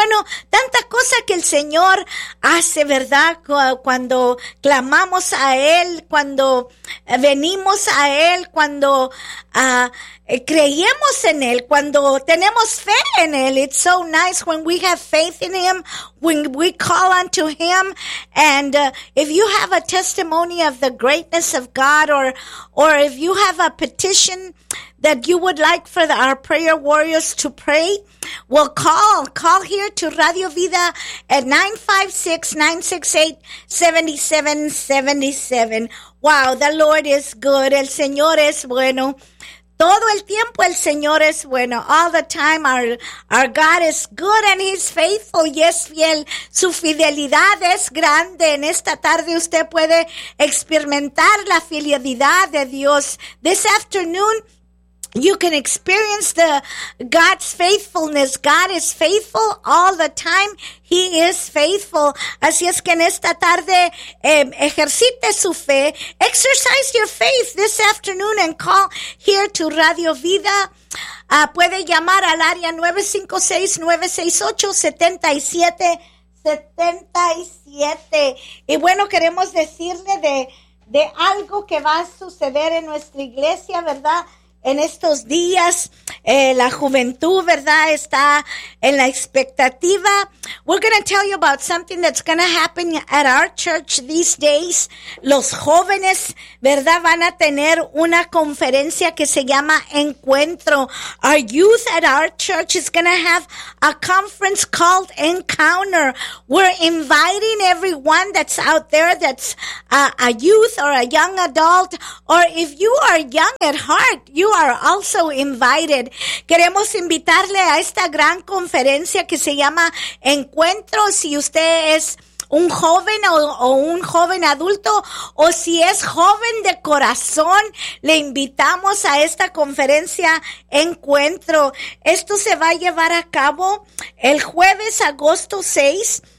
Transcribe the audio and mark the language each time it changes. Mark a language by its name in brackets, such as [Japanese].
[Spanish] Bueno, tanta cosa que el Señor hace, ¿verdad? Cuando clamamos a Él, cuando venimos a Él, cuando creemos en Él, cuando tenemos fe en Él. [English] It's so nice when we have faith in Him, when we call unto Him. And if you have a testimony of the greatness of God, or if you have a petition that you would like for our prayer warriors to pray, well, call here to Radio Vida at 956-968-7777. Wow, the Lord is good. [Spanish] El Señor es bueno. Todo el tiempo el Señor es bueno. [English] All the time our God is good and He's faithful. [Spanish] Y es fiel. Su fidelidad es grande. En esta tarde usted puede experimentar la fidelidad de Dios. [English] This afternoon, you can experience the God's faithfulness. God is faithful all the time. He is faithful. [Spanish] Así es que en esta tarde, ejercite su fe. [English] Exercise your faith this afternoon and call here to Radio Vida. [Spanish] Puede llamar al área 956-968-7777. Y bueno, queremos decirle de algo que va a suceder en nuestra iglesia, ¿verdad? En estos días, la juventud, ¿verdad?, está en la expectativa. [English] We're going to tell you about something that's going to happen at our church these days. [Spanish] Los jóvenes, ¿verdad?, van a tener una conferencia que se llama Encuentro. [English] Our youth at our church is going to have a conference called Encounter. We're inviting everyone that's out there that's a youth or a young adult, or if you are young at heart, you are also invited. [Spanish] Queremos invitarle a esta gran conferencia que se llama Encuentro. Si usted es un joven o un joven adulto, o si es joven de corazón, le invitamos a esta conferencia Encuentro. Esto se va a llevar a cabo el jueves, agosto 6.